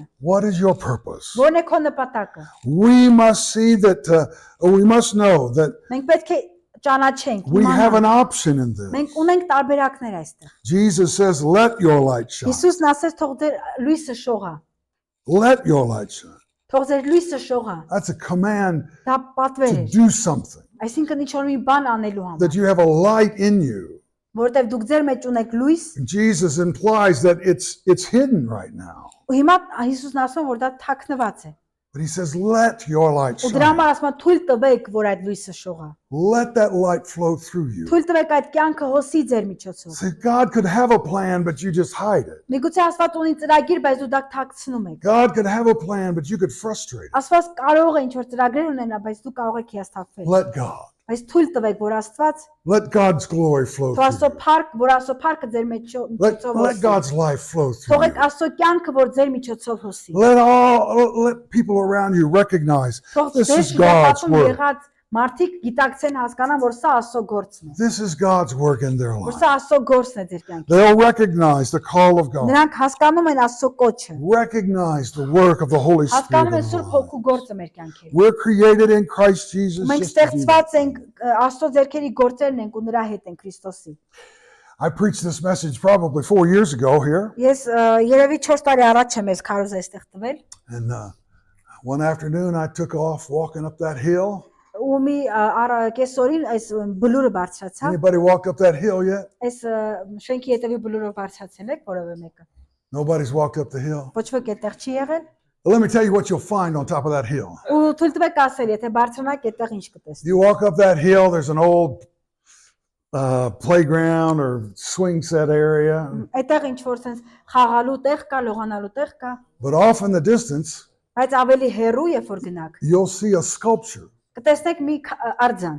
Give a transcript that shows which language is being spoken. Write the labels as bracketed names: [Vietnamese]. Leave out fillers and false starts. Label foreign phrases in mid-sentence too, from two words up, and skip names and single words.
[English] What is your purpose? [Armenian] Ո՞րն է քո նպատակը։ [English] We must see that, we must know that [Armenian] Մենք պետք է ճանաչենք, [English] we have an [Armenian] իմանանք։ [English] option in this. [Armenian] Մենք ունենք տարբերակներ այստեղ։ [English] Jesus says, let your light shine. [Armenian] Հիսուսն ասեց, թող ձեր լույսը շողա։ [English] Let your light shine. [Armenian] Թող ձեր լույսը շողա։ [English] That's a command [Armenian] Դա պատվեր [English] to [Armenian] է։ [English] do something, [Armenian] Այսինքն ինչ որ մի բան անելու համար, [English] that you have a light in you. [Armenian] որովհետև դուք ձեր մեջ ունեք լույս, [English] Jesus implies that it's hidden right now. [Armenian] ու հիմա Հիսուսն ասում է, որ դա թաքնված է։ [English] But he says, let your light [Armenian] Ու դրա [English] shine. [Armenian] համար ասում է, թույլ տվեք, որ այդ լույսը շողա։ [English] Let that light flow through you. [Armenian] Թույլ տվեք այդ կյանքը հոսի ձեր միջոցով։ [English] See, God could have a plan, but you just hide it. [Armenian] Միգուցե Աստված ունի ծրագիր, բայց դու դա թաքցնում ես։ [English] God could have a plan, but you could frustrate it. [Armenian] Աստված կարող է ինչ որ ծրագրեր ունենա, բայց դու կարող ես հիասթափվել։ [English] Let God. [Armenian] Բայց թույլ տվեք, որ Աստված [English] Let God's glory flow [Armenian] թող Աստծո [English] through you. [Armenian] փառք, որ Աստծո փառքը ձեր միջոցով [English] Let [Armenian] հոսի։ [English] God's life flow through [Armenian] Թողեք [English] you. [Armenian] Աստծո կյանքը, որ ձեր միջոցով հոսի։ [English] Let people around you recognize [Armenian] Թող [English] this [Armenian] ձեր [English] is God's [Armenian] շրջապատում [English] work. [Armenian] եղած մարդիկ գիտակցեն, հասկանան, որ սա Աստծո գործն է։ [English] This is God's work in their [Armenian] Որ [English] life. [Armenian] սա Աստծո գործն է ձեր կյանքում։ [English] They'll recognize the call of God. [Armenian] Նրանք հասկանում են Աստծո կոչը։ [English] Recognize the work of the Holy Spirit [Armenian] Հասկանում [English] in [Armenian] են [English] their [Armenian] Սուրբ [English] lives. [Armenian] Հոգու գործը մեր կյանքերում։ [English] We're created in Christ Jesus. [Armenian] Մենք [English] just to do that. [Armenian] ստեղծված ենք Աստծո ձեռքերի գործերն ենք ու նրա հետ ենք Քրիստոսի։ [English] I preached this message probably 4 years ago here. [Armenian] Ես երևի 4 տարի առաջ եմ ես քարոզ այստեղ տվել [English] And one afternoon I took off walking up that hill. [Armenian] ու մի կեսօրին այս բլուրը բարձրացա։ [English] Anybody walked up that hill yet? [Armenian] Այս շենքի հետևի բլուրով բարձրացել եք որևէ մեկը։ [English] Nobody's walked up the hill. [Armenian] Ոչ ոք այդտեղ չի եղել։ [English] But let me tell you what you'll find on top of that hill. [Armenian] Ու թույլ տվեք ասել, եթե բարձրանաք այդտեղ ինչ կտեսնեք։ [English] You walk up that hill, there's an old playground or swing set area. [Armenian] Այդտեղ ինչ որ sense խաղալու տեղ կա, լողանալու տեղ կա, [English] But off in the distance, [Armenian] բայց ավելի հեռու երբ որ գնաք, [English] you'll see a sculpture. [Armenian] կտեսնեք մի արձան,